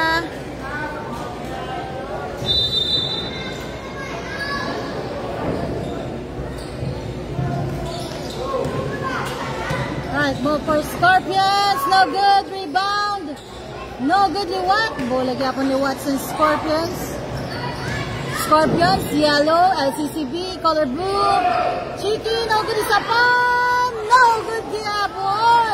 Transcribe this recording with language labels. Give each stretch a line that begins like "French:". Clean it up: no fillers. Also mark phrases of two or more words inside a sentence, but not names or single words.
English: Right, ball for Scorpions. No good. Rebound. No good liwat.
Cebuano: Bola gyapon liwat sa Scorpions.
English: Scorpions, yellow. LCCB, color blue. Cheeky, no good
Cebuano: isa pa.
English: No good gyapon.